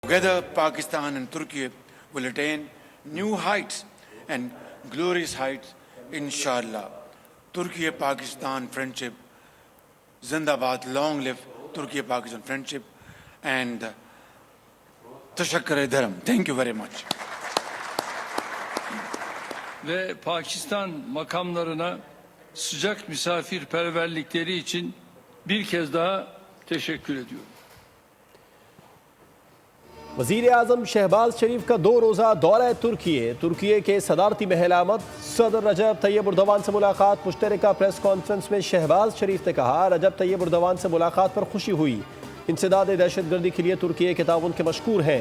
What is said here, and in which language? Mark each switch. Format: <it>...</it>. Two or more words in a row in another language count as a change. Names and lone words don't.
<en>Together, Pakistan and Turkey will attain new heights and glorious heights, inshallah. Turkey-Pakistan friendship, Zindabad, long live Turkey-Pakistan friendship, and</en> <tr>Tashakkar Dharam.</tr> <en>Thank you very much.</en> <tr>Ve Pakistan makamlarına sıcak misafirperverlikleri için bir kez daha teşekkür ediyorum.</tr> <ur>وزیر اعظم شہباز شریف کا 2 روزہ دورہ ترکی کے صدارتی محل آمد. صدر رجب طیب اردوان سے ملاقات۔ مشترکہ</ur> <en>press conference</en> <ur>میں شہباز شریف نے کہا، رجب طیب اردوان سے ملاقات پر خوشی ہوئی. انسداد دہشت گردی کے لیے ترکی کے تعاون کے مشکور ہیں.</ur>